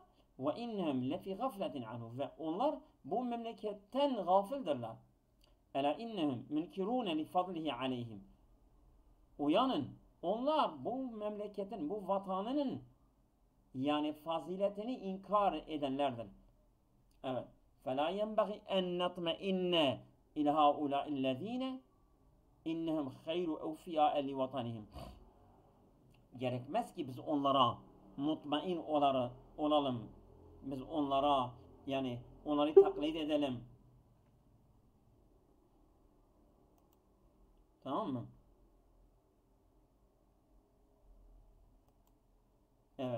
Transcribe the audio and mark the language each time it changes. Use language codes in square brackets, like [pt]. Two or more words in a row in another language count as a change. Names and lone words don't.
[ar] وإنهم لفي غفلة عنه. [tr] Ve onlar bu memleketten gafildirler. [ar] ألا إنهم منكرون لفضله عليهم. [tr] Uyanın. Onlar bu memleketin, bu vatanının yani faziletini inkar edenlerdir. Evet. [ar] فَلَا يَنْبَغِي اَنْ نَطْمَئِنَّ اِلَى هَؤُلَاءِ الَّذ۪ينَ اِنَّهُمْ خَيْرُ اَوْفِيَاءَ لِوَطَنِهِمْ. [tr] Gerekmez ki biz onlara mutmain olalım. Biz onlara yani onları taklit edelim. Tamam mı? Evet.